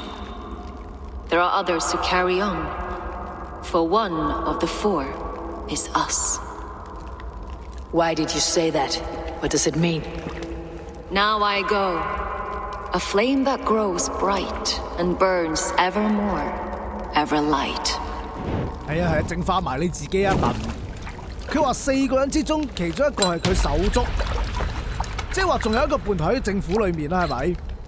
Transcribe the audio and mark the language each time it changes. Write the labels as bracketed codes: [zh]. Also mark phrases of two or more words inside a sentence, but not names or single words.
[en] There are others who carry on, for one of the 4 is us. Why did you say that? What does it mean? Now I go, a flame that grows bright and burns ever more, ever light. [yue] 係啊，淨化埋你自己一頓。佢話4個人之中，其中一個係佢手足，即係話仲有一個叛徒喺政府裏面啦，係咪？